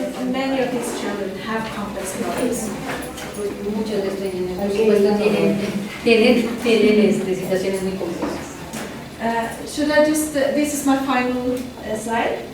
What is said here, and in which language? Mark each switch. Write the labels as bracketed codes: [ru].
[en] Many of these children have complex problems. [es] Muchos de estos niños, por supuesto, tienen situaciones muy complejas. [en] Should I just, this is my final slide.